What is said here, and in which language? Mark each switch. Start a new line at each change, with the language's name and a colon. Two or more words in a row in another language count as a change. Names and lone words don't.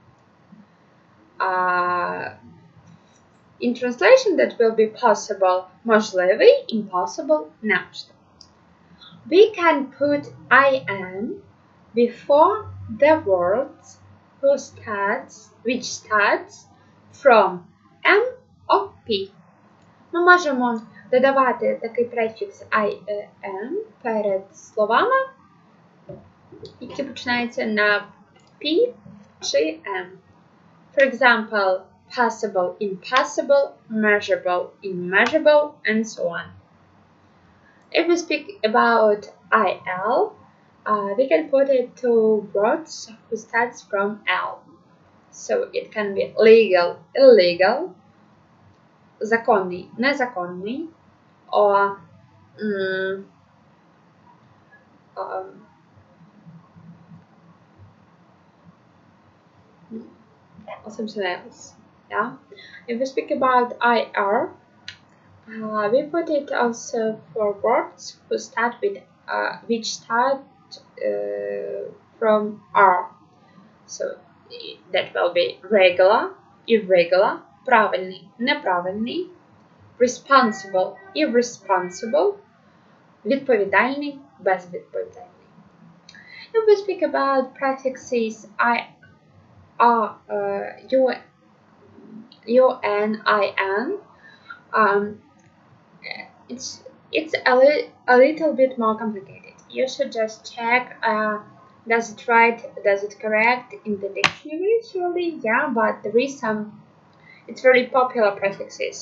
English: In translation, that will be possible, можливий, impossible, неможливий. We can put "im" before the words which starts from M or P.
Ukrainian: Ми можемо додавати такий префікс "im" перед словами, які починаються на P чи M.
English: For example, possible, impossible, measurable, immeasurable, and so on. If we speak about ible, we can put it to words who starts from L. So it can be legal, illegal,
Ukrainian: законний, незаконний,
English: or something else. Yeah. If we speak about ir, we put it also for words who start with which start from R. So that will be regular, irregular,
Ukrainian: правильний, неправильний,
English: responsible, irresponsible,
Ukrainian: відповідальний, безвідповідальний.
English: If we speak about prefixes it's a little bit more complicated. You should just check does it correct in the dictionary usually, yeah, but there is some, it's very popular prefixes.